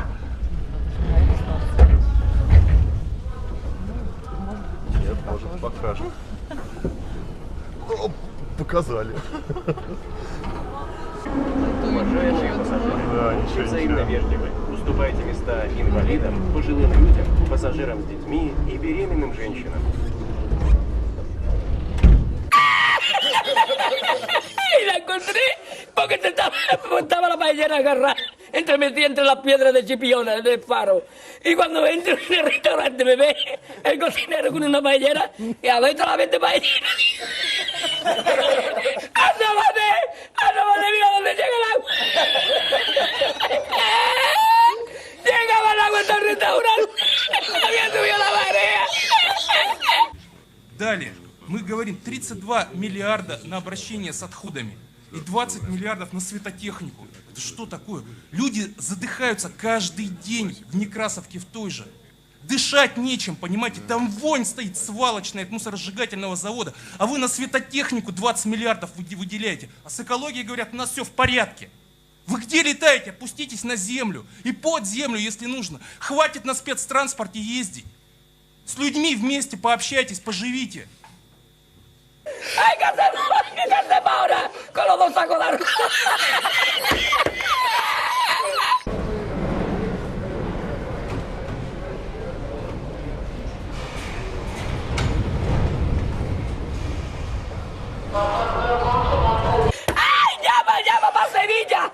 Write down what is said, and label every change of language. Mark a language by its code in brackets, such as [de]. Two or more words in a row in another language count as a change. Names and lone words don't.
[ru] Нет, может, покажут. О, показали. Уважаемые пассажиры, Да, будьте взаимно вежливы. Уступайте места инвалидам, пожилым людям, пассажирам с детьми и беременным женщинам. [es] Y la encontré porque estaba la paellera agarrada, metida entre las piedras de Chipiona, del faro. Y cuando entro en el restaurante me ve el cocinero con una paellera y a ver toda la vez de paellera. ¡Asómate, mira dónde llega el agua! Llegaba el agua hasta el restaurante, había subido la marea. [ru] Далее, мы говорим 32 миллиарда на обращение с отходами и 20 миллиардов на светотехнику. Это что такое? Люди задыхаются каждый день в Некрасовке в той же. Дышать нечем, понимаете? Там вонь стоит свалочная от мусоросжигательного завода, а вы на светотехнику 20 миллиардов выделяете. А с экологией говорят, у нас все в порядке. Вы где летаете? Опуститесь на землю и под землю, если нужно. Хватит на спецтранспорте ездить. С людьми вместе пообщайтесь, поживите. [es] ¡Ay, qué hacemos ahora con los dos sacos de arroz! ¡Ay, llama para Sevilla!